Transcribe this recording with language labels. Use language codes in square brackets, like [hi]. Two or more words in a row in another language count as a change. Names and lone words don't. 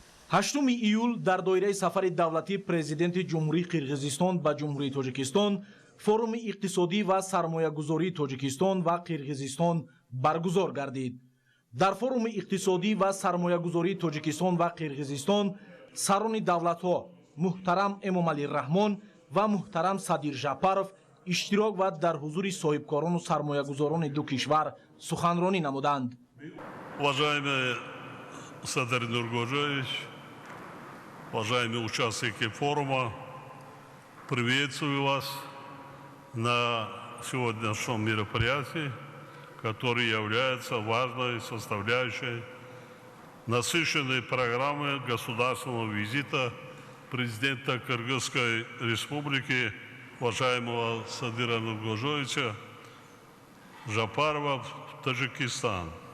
[tg] 8 июл дар доираи сафари давлатии президенти ҷумҳурии Қирғизистон ба ҷумҳурии Тоҷикистон форуми иқтисодӣ ва сармоягузории Тоҷикистон ва Қирғизистон баргузор гардид. дар форуми иқтисодӣ ва сармоягузории Тоҷикистон ва Қирғизистон сарони давлатҳо муҳтарам Эмомалӣ Раҳмон ва муҳтарам Садир Жапаров иштирок ва дар ҳузури соҳибкорону сармоягузорони ду кишвар суханронӣ намуданд. [ru] Уважаемый Садыр Нургожевич, уважаемые участники форума, приветствую вас на сегодняшнем мероприятии, который является важной составляющей насыщенной программы государственного визита президента Кыргызской республики, уважаемого Садыра Нургожевича Жапарова в Таджикистан.